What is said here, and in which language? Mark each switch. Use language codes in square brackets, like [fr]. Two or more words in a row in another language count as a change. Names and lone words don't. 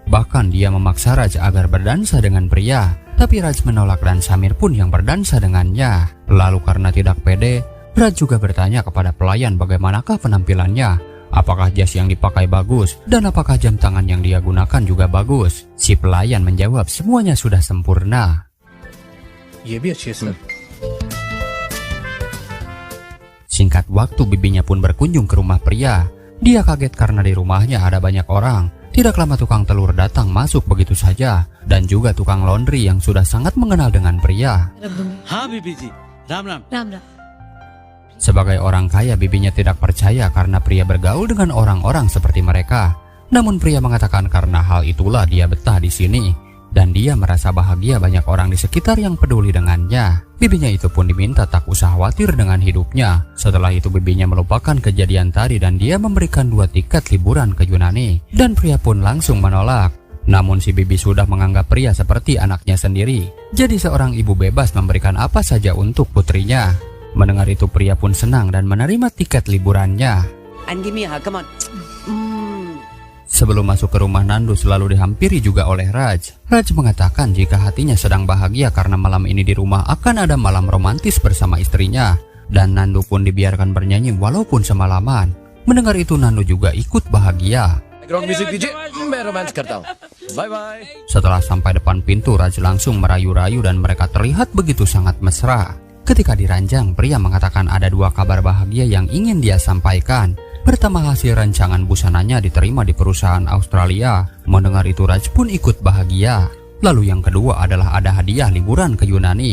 [id] Bahkan dia memaksa Raj agar berdansa dengan pria, tapi Raj menolak dan Samir pun yang berdansa dengannya. Lalu karena tidak pede, Raj juga bertanya kepada pelayan bagaimanakah penampilannya, apakah jas yang dipakai bagus, dan apakah jam tangan yang dia gunakan juga bagus. Si pelayan menjawab semuanya sudah sempurna. [hi] ये भी अच्छी है सर। [id] Singkat waktu bibinya pun berkunjung ke rumah pria. Dia kaget karena di rumahnya ada banyak orang. Tidak lama tukang telur datang masuk begitu saja, dan juga tukang laundry yang sudah sangat mengenal dengan pria. [hi] हाँ बीबी जी, राम राम। राम राम। [id] Sebagai orang kaya, bibinya tidak percaya karena pria bergaul dengan orang-orang seperti mereka. Namun pria mengatakan karena hal itulah dia betah di sini. Dan dia merasa bahagia banyak orang di sekitar yang peduli dengannya. Bibinya itu pun diminta tak usah khawatir dengan hidupnya. Setelah itu bibinya melupakan kejadian tadi dan dia memberikan 2 tiket liburan ke Yunani. Dan pria pun langsung menolak. Namun si bibi sudah menganggap pria seperti anaknya sendiri. Jadi seorang ibu bebas memberikan apa saja untuk putrinya. Mendengar itu pria pun senang dan menerima tiket liburannya. [en] And give me a hug, come on. [id] Sebelum masuk ke rumah, Nandu selalu dihampiri juga oleh Raj. Raj mengatakan jika hatinya sedang bahagia karena malam ini di rumah akan ada malam romantis bersama istrinya. Dan Nandu pun dibiarkan bernyanyi walaupun semalaman. Mendengar itu Nandu juga ikut bahagia. [en] background music [hi] दीजिए, मैं रोमांस करता हूँ। [en] bye bye. [id] Setelah sampai depan pintu, Raj langsung merayu-rayu dan mereka terlihat begitu sangat mesra. Ketika diranjang, pria mengatakan ada 2 kabar bahagia yang ingin dia sampaikan. Pertama, hasil rancangan busananya diterima di perusahaan Australia. Mendengar itu Raj pun ikut bahagia. Lalu yang kedua adalah ada hadiah liburan ke Yunani.